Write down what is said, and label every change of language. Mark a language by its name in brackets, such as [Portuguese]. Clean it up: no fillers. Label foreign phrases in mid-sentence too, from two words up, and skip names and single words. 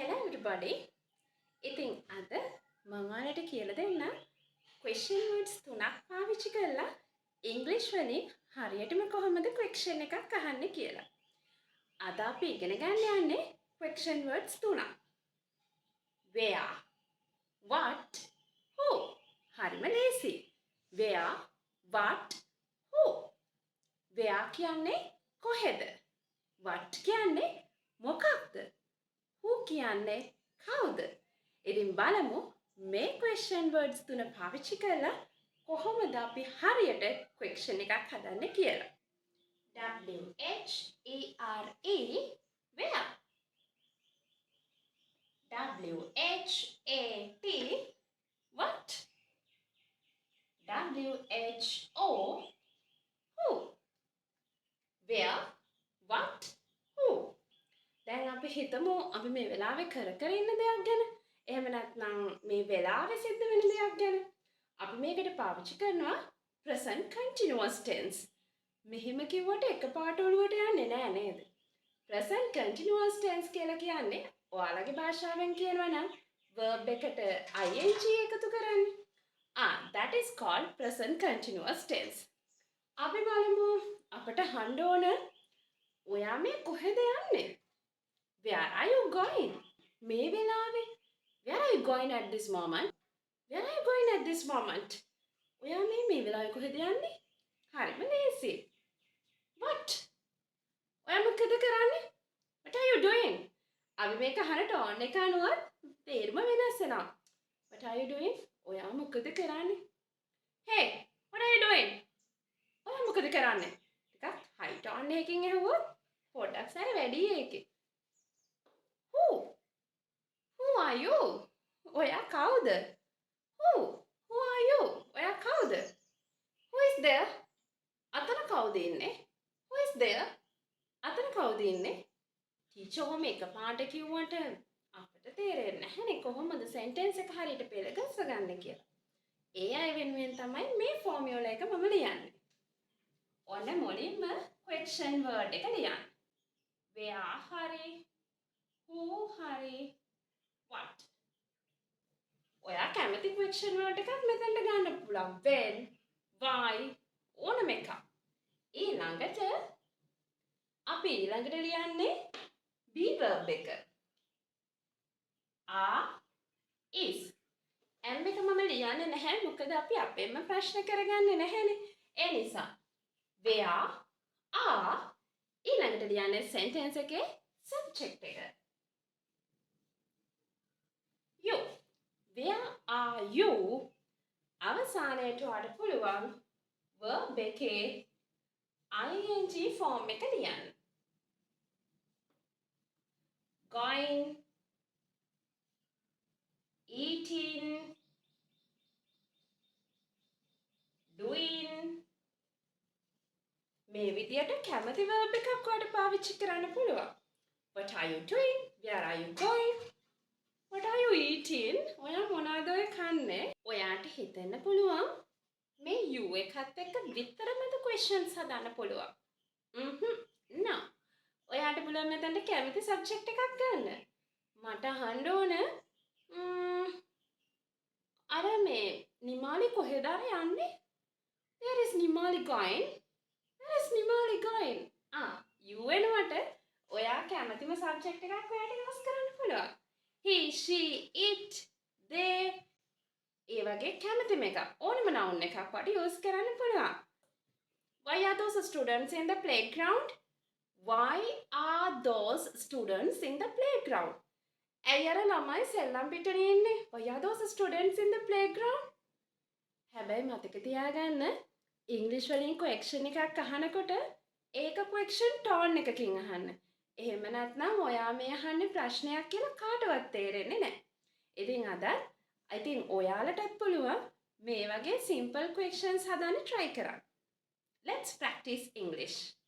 [English] everybody. [Sinhala] ඉතින් අද මම ඔයාලට කියලා දෙන්න [English] question words [Sinhala] තුනක් පාවිච්චි කරලා ඉංග්‍රීසි වලින් හරියටම කොහොමද question එකක් අහන්නේ කියලා. අද අපි ඉගෙන ගන්න යන්නේ [English] question words [Sinhala] තුනක්. [English] Where, what, who. [Sinhala] හරිම ලේසි. [English] Where, what, who. [Sinhala] Where කියන්නේ කොහෙද? What කියන්නේ මොකක්ද? Who කියන්නේ කවුද? ඉතින් බලමු මේ [English] question words [Sinhala] තුන පාවිච්චි කරලා කොහොමද අපි හරියට question එකක් හදන්නේ කියලා. [English] W-H-E-R-E where. W-H-A-T what. W-H-O who. Where, what, who. [Sinhala] දැන් අපි හිතමු අපි මේ වෙලාවේ කර ඉන්න දෙයක් ගැන. එහෙම නැත්නම් මේ වෙලාවේ සිද්ධ වෙන දෙයක් ගැන. අපි මේකට පාවිච්චි කරනවා [English] present continuous tense. [Sinhala] මෙහෙම කිව්වට එකපාරට ඔළුවට යන්නේ නෑ නේද? [English] present continuous tense [Sinhala] කියලා කියන්නේ ඔයාලගේ භාෂාවෙන් කියනවා නම් verb එකට ing එකතු කරන්නේ. [English] That is called present continuous tense. [Sinhala] අපි බලමු අපට අහන්න ඕන ඔයා මේ කොහෙද යන්නේ? [English] Where are you going? [Sinhala] මේ වෙලාවේ. [English] Where are you going at this moment? Where are you going at this moment? [Sinhala] ඔයා මේ වෙලාවේ කොහෙද යන්නේ? හරිම ලේසි. What? ඔයා මොකද කරන්නේ? [English] What are you doing? [Sinhala] අපි මේක අහන ටෝන් එක අනුව තේරුම වෙනස් වෙනවා. [English] What are you doing? [Sinhala] ඔයා මොකද කරන්නේ? [English] Hey, what are you doing? [Sinhala] ඔයා මොකද කරන්නේ? ටිකක් හයි ටෝන් එකකින් ඇහුවොත් පොඩ්ඩක් සැර වැඩි ඒකේ. [English] Who are you? [Sinhala] ඔයා කවුද? [English] Who are you? [Sinhala] ඔයා කවුද? [English] Who is there? [Sinhala] අතන කවුද ඉන්නේ? [English] Who is there? [Sinhala] අතන කවුද ඉන්නේ? ටීචර් ඔහොම එකපාරට කිව්වට අපිට තේරෙන්නේ නැහැනේ කොහොමද sentence එක හරියට පෙළ ගස්සගන්නේ කියලා. ඒ අය වෙනුවෙන් තමයි මේ ෆෝමියුලා එක මම ලියන්නේ. ඔන්න මුලින්ම [English] question word [Sinhala] එක ලියන්න. [English] Where හරි who හරි what. [Sinhala] ඔයා කැමති [English] question word [Sinhala] එකක් මෙතනට ගන්න පුළුවන්. [English] When, why [Sinhala] ඕනම එකක්. ඊළඟට අපි ඊළඟට ලියන්නේ [English] be verb [Sinhala] එක. [English] are, is. [Sinhala] m එක මම ලියන්නේ නැහැ මොකද අපි අපේම ප්‍රශ්න කරගන්නේ නැහැනේ. ඒ නිසා [English] where are [Sinhala] ඊළඟට ලියන්නේ sentence එකේ subject එක. [English] You. Where are you? [Sinhala] අවසානයට වඩ පුළුවන් verb එකේ [English] ing form [Sinhala] එක ලියන්න. [English] Going, eating, doing. [Sinhala] මේ විදියට කැමති verb එකක් ඔයාලට පාවිච්චි කරන්න පුළුවන්. [English] What are you doing? Where are you going? What are you eating? [Sinhala] ඔයා මොනවද ඔය කන්නේ? ඔයාට හිතෙන්න පුළුවන් මේ you එකත් එක්ක විතරමද questions හදන්න පුළුවන්. No. ඔයාට පුළුවන් මෙතනට කැමති subject එකක් ගන්න. මට අහන්න ඕන අර මේ නිමාලි කොහෙද යන්නේ? [English] Where is Nimali going? Where is Nimali going? [Sinhala] you වෙනුවට ඔයා කැමතිම subject එකක් ඔයාට use කරන්න පුළුවන්. [English] He, she, it, they. [Sinhala] ඒ වගේ කැමතිම එකක් ඕනම noun එකක් වට use කරන්න පුළුවන්. [English] Why are those students in the playground? Why are those students in the playground? [Sinhala] ඇයි අර ළමයි සෙල්ලම් පිටනේ ඉන්නේ? [English] Why are those students in the playground? [Sinhala] හැබැයි මතක තියාගන්න ඉංග්‍රීසි වලින් question එකක් අහනකොට ඒක [English] question tone [Sinhala] එකකින් අහන්න. එහෙම නැත්නම් ඔයා මේ අහන්නේ ප්‍රශ්නයක් කියලා කාටවත් තේරෙන්නේ නැහැ. ඉතින් අද [English] I think [Sinhala] ඔයාලටත් පුළුවන් මේ වගේ [English] simple questions [Sinhala] හදන්න try කරන්න. [English] Let's practice English.